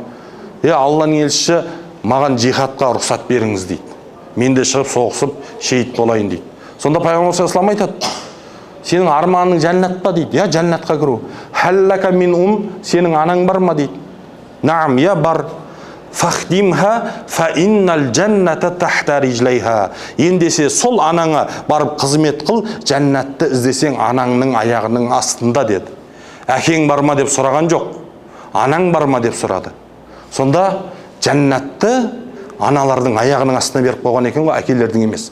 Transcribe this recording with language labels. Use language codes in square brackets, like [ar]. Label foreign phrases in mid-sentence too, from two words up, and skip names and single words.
[kk] Алланың елшісі, маған жихадқа рұқсат беріңіз дейді. Мен де шығып соғысып, шейіт болайын дейді. Сонда Пайғамбар [ar] صلى الله عليه وسلم [kk] айтады, сенің арманың жәннат па дейді. Жәннатқа кіру. [ar] هل لك من [kk] сенің анаң бар ма дейді. [ar] Наам, бар. فاخدمها فإن الجنة تحت رجليها. [kk] Ендесе сол анаңа барып қызмет қыл, жәннатты іздесең анаңның аяғының астында деді. Әкең бар ма деп сұраған жоқ. Анаң бар ма деп сұрады. Сонда жәннатты аналардың аяғының астына беріп қойған екен ғой, әкелердің емес.